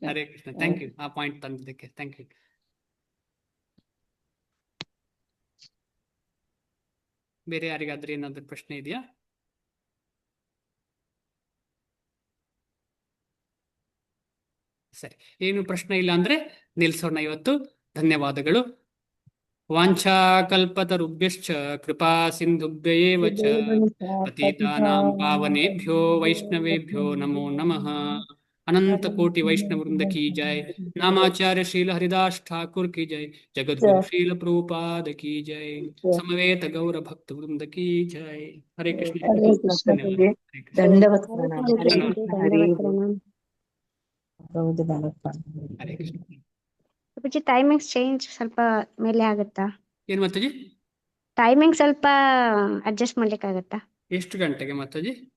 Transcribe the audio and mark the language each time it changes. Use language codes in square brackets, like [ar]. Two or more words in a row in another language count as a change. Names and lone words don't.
[kn] ಹರೇ ಕೃಷ್ಣ. [en] thank you [kn] ಆ ಪಾಯಿಂಟ್ ತಂದಿದ್ದಕ್ಕೆ. [en] thank you. [kn] ಬೇರೆ ಯಾರಿಗಾದ್ರೂ ಏನಾದ್ರೂ ಪ್ರಶ್ನೆ ಇದೆಯಾ? ಸರಿ, ಏನು ಪ್ರಶ್ನೆ ಇಲ್ಲ ಅಂದ್ರೆ ನಿಲ್ಸೋಣ ಇವತ್ತು. ಧನ್ಯವಾದಗಳು. [sa] ವಾಂಛಾ ಕಲ್ಪತರುಭ್ಯಶ್ಚ ಕೃಪಾ ಸಿಂಧುಭ್ಯೇವ ಚ ಪತಿತಾನಾಂ ಪಾವನೇಭ್ಯೋ ವೈಷ್ಣವೇಭ್ಯೋ ನಮೋ ನಮಃ. [hi] अनंत कोटि वैष्णव वृंद की जय. नामाचार्य श्रील हरिदास ठाकुर की जय. जगद्गुरु श्रील प्रभुपाद की जय. समवेत गौर भक्त वृंद की जय. हरे कृष्ण. [kn] ಧನ್ಯವಾದ. ಹರೇ ಕೃಷ್ಣ. ಅಪ್ಪಾಜಿ [en] timings change [kn] ಸ್ವಲ್ಪ ಮೇಲೆ ಆಗುತ್ತಾ? ಏನ್ ಮಾತಾಜಿ? ಟೈಮಿಂಗ್ ಸ್ವಲ್ಪ ಅಡ್ಜಸ್ಟ್ ಮಾಡ್ಲಿಕ್ಕಾಗತ್ತಾ? ಎಷ್ಟು ಗಂಟೆಗೆ ಮಾತಾಜಿ?